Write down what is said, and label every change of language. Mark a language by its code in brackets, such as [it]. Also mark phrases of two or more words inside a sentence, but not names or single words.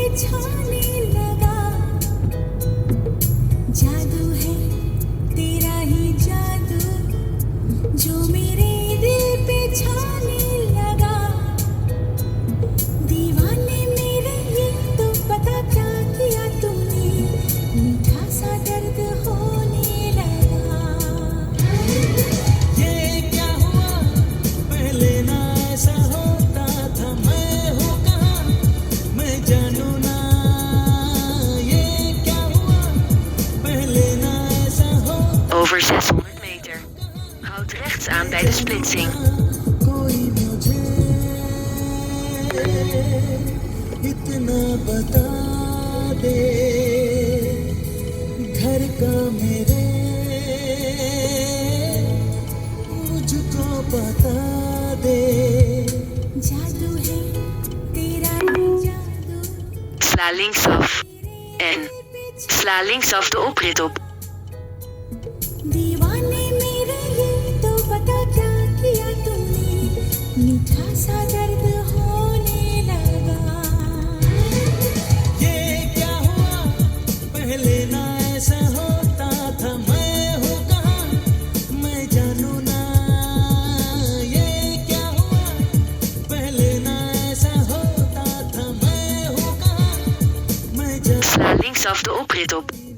[hi] छाने लगा जादू है तेरा ही जादू जो मेरे दिल पे छाने लगा दीवाने मेरे ये तो पता क्या किया तूने मीठा सा दर्द होने लगा ये क्या हुआ पहले ना ऐसा होता था मैं हूँ कहाँ मैं जानू ना ये क्या हुआ पहले ना ऐसा होता [nl] Over 600 meter. Houd rechts aan bij de splitsing. [hi] कोई मुझे इतना बता दे घर का मेरे मुझको बता दे जादू है तेरा ही जादू [nl] Sla linksaf. En sla linksaf de oprit op. [hi] दीवाने मेरे ये तो पता क्या किया तूने मीठा सा दर्द होने लगा ये क्या हुआ पहले ना ऐसा होता था मैं हूँ कहाँ मैं जानू ना ये क्या हुआ पहले ना ऐसा होता था मैं हूँ कहाँ मैं जानू [nl] Sla linksaf de oprit op.